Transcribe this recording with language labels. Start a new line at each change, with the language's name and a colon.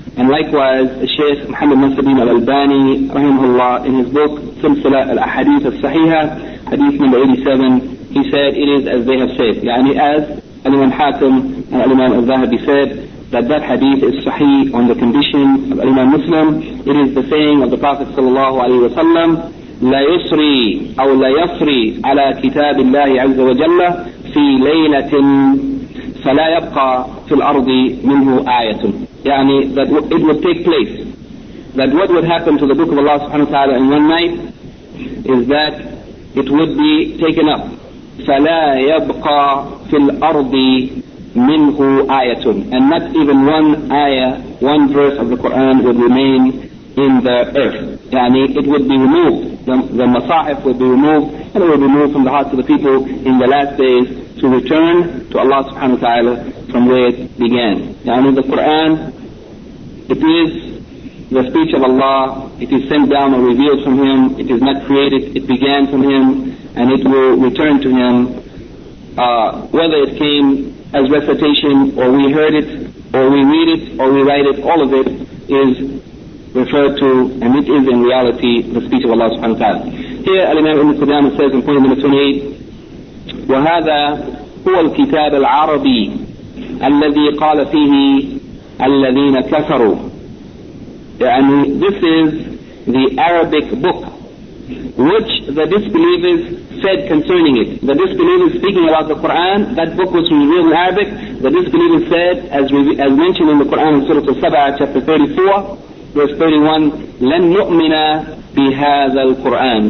English: And likewise, Shaykh Muhammad Nasruddin al-Albani rahimahullah, in his book Silsila al-Ahadith al-Sahiha, hadith number 87, he said it is as they have said. Yani as Al-Imam Hakim and Al-Imam al-Zahabi said, that hadith is sahih on the condition of Al-Imam Muslim. It is the saying of the Prophet sallallahu alayhi wa sallam,
Arabic: لا يسري أو لا يسري على كتاب الله عز وجل في ليلة فلا يبقى في الأرض منه آية.
English: يعني that it would take place, that what would happen to the book of Allah subhanahu wa ta'ala in one night is that it would be taken up.
Arabic: فلا يبقى في الأرض منه آية,
English: and not even one ayah, one verse of the Quran would remain in the earth. يعني it would be removed. The masahif would be removed, and it would be removed from the hearts of the people in the last days to return to Allah subhanahu wa ta'ala from where it began. Yani the Quran, it is the speech of Allah, it is sent down or revealed from Him, it is not created, it began from Him, and it will return to Him, whether it came as recitation, or we heard it, or we read it, or we write it, all of it is referred to, and it is in reality the speech of Allah subhanahu wa ta'ala. Here Al-Imam Ibn Qudamah says in point number 28,
Arabic: وَهَذَا هُوَ الْكِتَابَ الْعَرَبِي الَّذِي قَالَ فِيهِ الَّذِينَ كَفَرُوا.
English: And this is the Arabic book which the disbelievers said concerning it. The disbelievers speaking about the Quran, that book was revealed in Arabic. The disbelievers said, as mentioned in the Quran in Surah Al-Saba chapter 34, verse 31,
Arabic: لَنْ نُؤْمِنَ بِهَذَا الْقُرْآنِ.